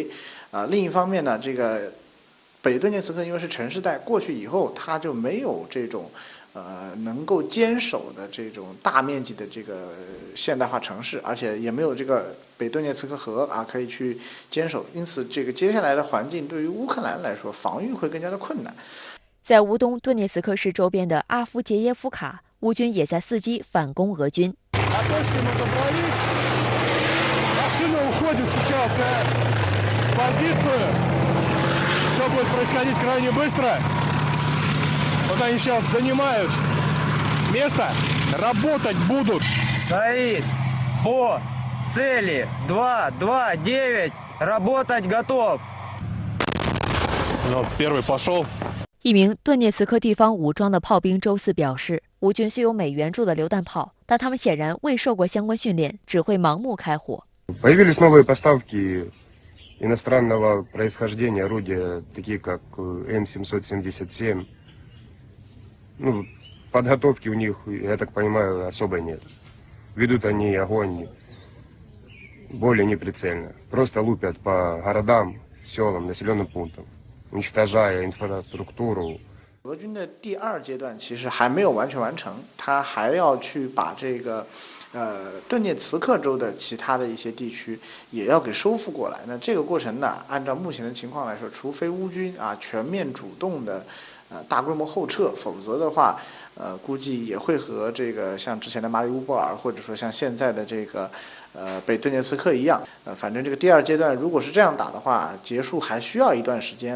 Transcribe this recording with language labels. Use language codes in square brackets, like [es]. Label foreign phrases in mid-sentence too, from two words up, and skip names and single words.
[zh] 另一方面呢，这个北顿涅茨克因为是城市带，过去以后它就没有这种能够坚守的这种大面积的这个现代化城市，而且也没有这个北顿涅茨克河可以去坚守，因此这个接下来的环境对于乌克兰来说防御会更加的困难。在乌东顿涅茨克市周边的阿夫杰耶夫卡，乌军也在伺机反攻俄军。 [ru] Вот они сейчас занимают место, работать будут. Саид, по цели 229, работать готов. Ну, первый пошел. [zh] 一名顿涅茨克地方武装的炮兵周四表示，乌军虽有美援助的榴弹炮，但他们显然未受过相关训练，只会盲目开火。 [ru] Появились новые поставки иностранного происхождения орудия, такие как М777. Ну, подготовки у них, я так понимаю, особой нет. Ведут они огонь более неприцельно. Просто лупят по городам, селам, населенным пунктам, уничтожая инфраструктуру. [zh] 俄军的第2阶段其实还没有完全完成，他还要去把这个顿涅茨克州的其他的一些地区也要给收复过来。那这个过程呢，按照目前的情况来说，除非乌军全面主动的大规模后撤，否则的话，估计也会和这个像之前的马里乌波尔，或者说像现在的这个北顿涅茨克一样，反正这个第2阶段如果是这样打的话，结束还需要一段时间。